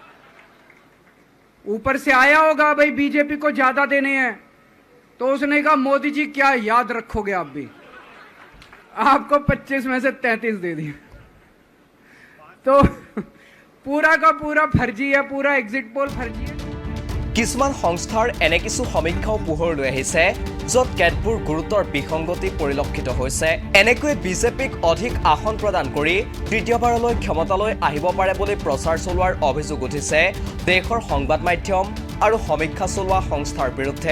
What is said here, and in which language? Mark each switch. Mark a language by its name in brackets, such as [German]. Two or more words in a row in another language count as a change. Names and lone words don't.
[Hindi] ऊपर से आया होगा भाई बीजेपी को ज्यादा देने हैं, तो उसने कहा मोदी जी क्या याद रखोगे आप भी, आपको 25 में से 33 दे दिए। तो पूरा का पूरा फर्जी है, पूरा [English] exit poll [Hindi] फर्जी है। [Assamese] কিছুমান সংস্থাৰ এনে কিছু সমীক্ষাও পোহৰলৈ আহিছে য'ত কেতবোৰ গুৰুতৰ বিসংগতি পৰিলক্ষিত হৈছে। এনেকৈ বিজেপিক অধিক আসন প্ৰদান কৰি তৃতীয়বাৰলৈ ক্ষমতালৈ আহিব পাৰে বুলি প্ৰচাৰ চলোৱাৰ অভিযোগ উঠিছে দেশৰ সংবাদ মাধ্যম আৰু সমীক্ষা চলোৱা সংস্থাৰ বিৰুদ্ধে।